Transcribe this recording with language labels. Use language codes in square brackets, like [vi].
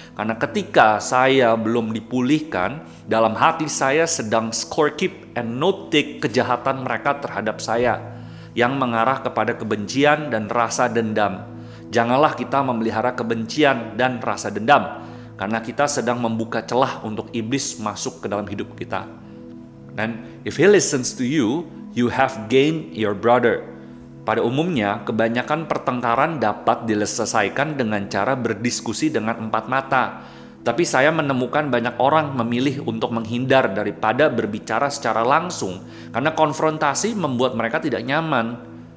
[id] Karena ketika saya belum dipulihkan, dalam hati saya sedang [en] score keep and note take [id] kejahatan mereka terhadap saya yang mengarah kepada kebencian dan rasa dendam. Janganlah kita memelihara kebencian dan rasa dendam, karena kita sedang membuka celah untuk iblis masuk ke dalam hidup kita. [en] Dan if he listens to you, you have gained your brother. [id] Pada umumnya, kebanyakan pertengkaran dapat diselesaikan dengan cara berdiskusi dengan empat mata. Tapi saya menemukan banyak orang memilih untuk menghindar daripada berbicara secara langsung, karena konfrontasi membuat mereka tidak nyaman.